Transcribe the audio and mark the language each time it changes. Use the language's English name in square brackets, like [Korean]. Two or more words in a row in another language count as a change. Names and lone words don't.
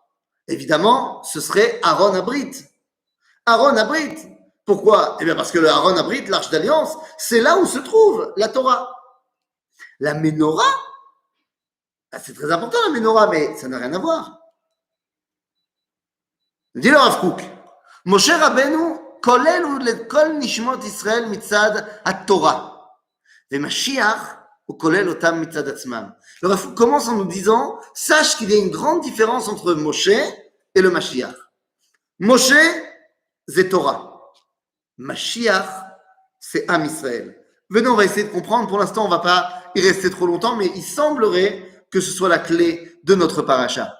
[French] Évidemment, ce serait Aaron Abrit. Aaron Abrit. Pourquoi? Eh bien, parce que le Aaron Abrit, l'Arche d'Alliance, c'est là où se trouve la Torah. La Menorah, c'est très important la Menorah, mais ça n'a rien à voir. Dit le Rav Kook, [Hebrew] משה רבינו כולל לכל נשמות ישראל מצד התורה, ומשיח הוא כולל אותם מצד עצמם. [French] Le Rav Kook commence en nous disant, sache qu'il y a une grande différence entre Moshe et le Mashiach. Moshe, c'est Torah. Mashiach, c'est Am Israël. Venez, on va essayer de comprendre. Pour l'instant, on ne va pas y rester trop longtemps, mais il semblerait que ce soit la clé de notre paracha.